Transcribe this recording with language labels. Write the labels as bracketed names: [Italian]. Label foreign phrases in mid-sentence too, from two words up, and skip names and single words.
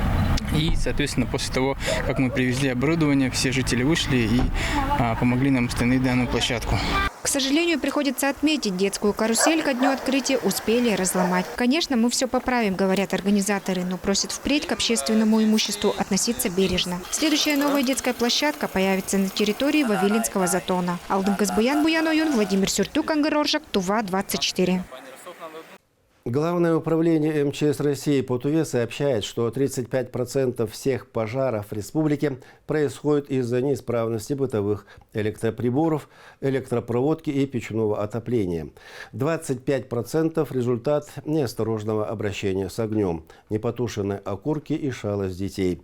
[Russian] И, соответственно, после того, как мы привезли оборудование, все жители вышли и помогли нам установить данную площадку. К сожалению, приходится отметить, детскую карусель ко дню открытия успели разломать. Конечно, мы все поправим, говорят организаторы, но просят впредь к общественному имуществу относиться бережно. Следующая новая детская площадка появится на территории Вавилинского затона. Алдынкыз Буян, Буян Ойон, Владимир Сюртюк, Ангароржак, Тува, 24. Главное управление МЧС России по Туве сообщает, что 35% всех пожаров в республике происходят из-за неисправности бытовых электроприборов, электропроводки и печного отопления. 25% – результат неосторожного обращения с огнем, непотушенные окурки и шалость детей.